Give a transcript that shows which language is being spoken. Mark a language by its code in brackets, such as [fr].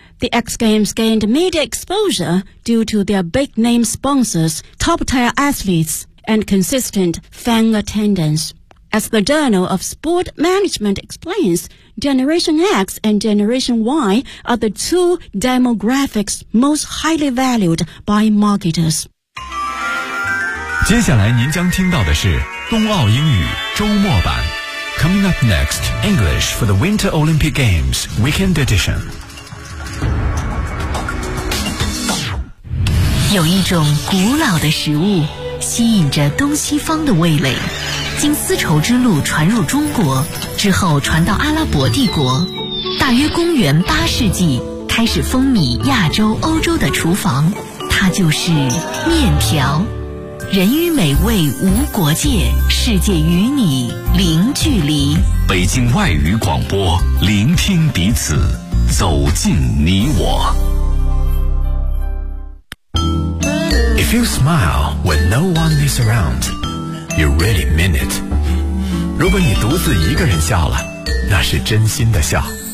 [en] The X Games gained media exposure due to their big-name sponsors, top-tier athletes, and consistent fan attendance. As the Journal of Sport Management explains, Generation X and Generation Y are the two demographics most highly valued by marketers. [zh] 接下来您将听到的是冬奥英语周末版。 [en] Coming up next, English for the Winter Olympic Games Weekend Edition. [zh] 有一种古老的食物吸引着东西方的味蕾，经丝绸之路传入中国之后传到阿拉伯帝国，大约公元八世纪开始风靡亚洲欧洲的厨房，它就是面条。人与美味无国界，世界与你零距离。北京外语广播，聆听彼此，走进你我。 [en] If you smile when no one is around, you really mean it. [zh] 如果你独自一个人笑了，那是真心的笑。